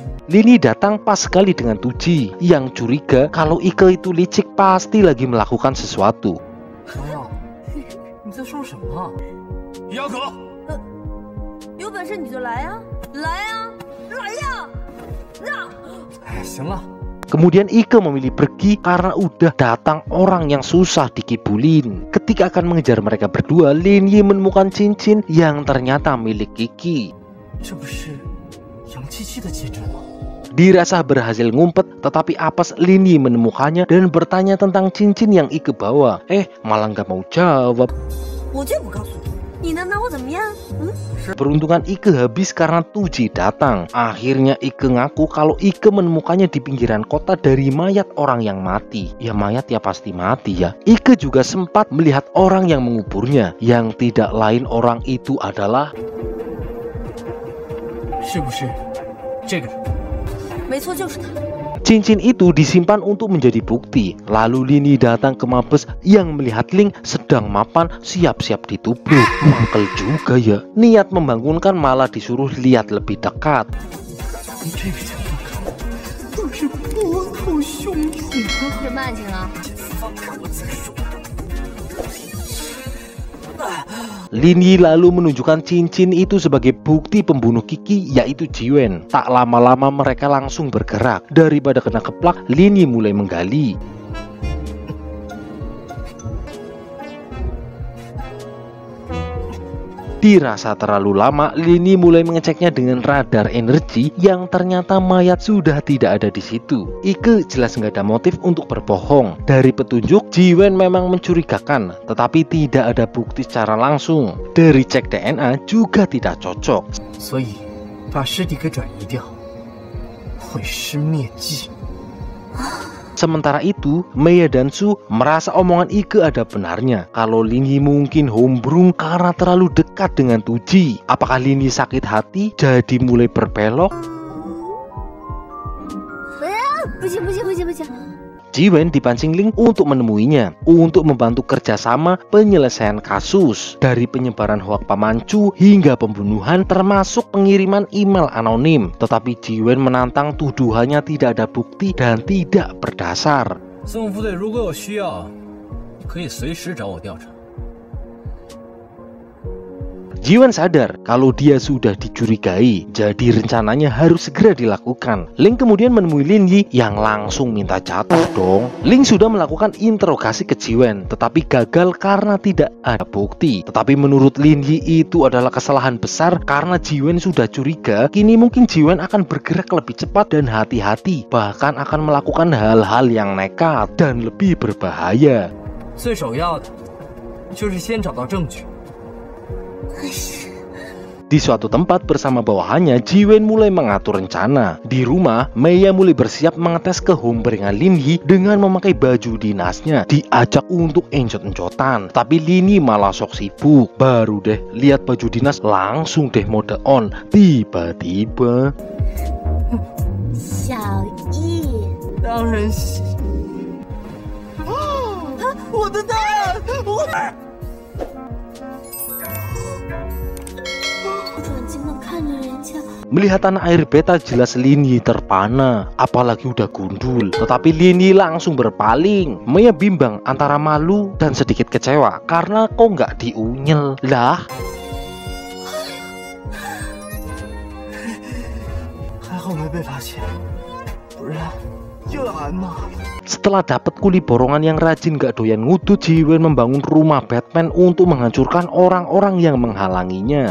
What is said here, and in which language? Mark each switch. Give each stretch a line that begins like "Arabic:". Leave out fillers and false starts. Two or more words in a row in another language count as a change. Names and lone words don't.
Indonesian: Lin Yi datang pas sekali dengan Tuji yang curiga kalau Ike itu licik pasti lagi melakukan sesuatu.
Chinese: 朋友，你在说什么？姚可，有本事你就来呀，来呀，来呀！让！哎，行了。
Indonesian: Kemudian Ike memilih pergi karena udah datang orang yang susah dikibulin. Ketika akan mengejar mereka berdua, Lin Yi menemukan cincin yang ternyata milik Kiki.
Chinese: 这不是杨七七的戒指吗？
Indonesian: Dirasa berhasil ngumpet, tetapi apes Lin Yi menemukannya dan bertanya tentang cincin yang Ike bawa. Malah nggak mau jawab.
Chinese: 我就不告诉你，你能拿我怎么样？
Indonesian: Peruntungan Ike habis karena Tuji datang. Akhirnya Ike ngaku kalau Ike menemukannya di pinggiran kota dari mayat orang yang mati. Ya mayat ya pasti mati ya. Ike juga sempat melihat orang yang menguburnya. Yang tidak lain orang itu adalah...
Chinese: 是不是这个人？没错，就是他。
Indonesian: Cincin itu disimpan untuk menjadi bukti. Lalu Lin Yi datang ke Mabes yang melihat Ling sedang mapan siap-siap ditubruk. Mangkel juga ya. Niat membangunkan malah disuruh lihat lebih dekat.
Chinese: 从这个角度看，都是波头凶thủ啊！什么案情啊？放开我再说。
Indonesian: Lin Yi lalu menunjukkan cincin itu sebagai bukti pembunuh Kiki, yaitu Jiwen. Tak lama-lama mereka langsung bergerak. Daripada kena keplak, Lin Yi mulai menggali. Dirasa terlalu lama, Lin Yi mulai mengeceknya dengan radar energi yang ternyata mayat sudah tidak ada di situ. Ike jelas nggak ada motif untuk berbohong. Dari petunjuk, Jiwen memang mencurigakan, tetapi tidak ada bukti secara langsung. Dari cek DNA juga tidak cocok.
Chinese: 所以把尸体给转移掉，毁尸灭迹。
Indonesian: Sementara itu, Maya dan Su merasa omongan Ike ada benarnya. Kalau Lin Yi mungkin hombrung karena terlalu dekat dengan Tuji. Apakah Lin Yi sakit hati jadi mulai berbelok?
Chinese: 不行不行不行不行！
Indonesian: Jiwen dipancing Ling untuk menemuinya, untuk membantu kerjasama penyelesaian kasus. Dari penyebaran hoak pamancu hingga pembunuhan termasuk pengiriman email anonim. Tetapi Jiwen menantang tuduhannya tidak ada bukti dan tidak berdasar.
Chinese: 政府队如果有需要，可以随时找我调查。
Indonesian: Jiwen sadar kalau dia sudah dicurigai, jadi rencananya harus segera dilakukan. Ling kemudian menemui Lin Yi yang langsung minta jatuh dong. Ling sudah melakukan interogasi ke Jiwen, tetapi gagal karena tidak ada bukti. Tetapi menurut Lin Yi itu adalah kesalahan besar karena Jiwen sudah curiga. Kini mungkin Jiwen akan bergerak lebih cepat dan hati-hati, bahkan akan melakukan hal-hal yang nekat dan lebih berbahaya.
Chinese: 最首要的就是先找到证据。
Indonesian: Di suatu tempat bersama bawahannya, Jiwen mulai mengatur rencana. Di rumah, Maya mulai bersiap mengetes kehombrengan Lin Yi dengan memakai baju dinasnya. Diajak untuk enjot-enjotan, tapi Lin Yi malah sok sibuk. Baru deh lihat baju dinas langsung deh
English: mode on.
Indonesian: Tiba-tiba
Chinese: 小易，当然喜。啊！我的蛋！我。
Indonesian: melihat tanah air beta jelas Lin Yi terpana, apalagi udah gundul. Tetapi Lin Yi langsung berpaling. Maya bimbang antara malu dan sedikit kecewa karena kok nggak diunyel lah.
Chinese: 还好没被发现，不然又要挨骂了。
Indonesian: Setelah dapat kuli borongan yang rajin gak doyan ngudut, Jiwen membangun rumah Batman untuk menghancurkan orang-orang yang menghalanginya.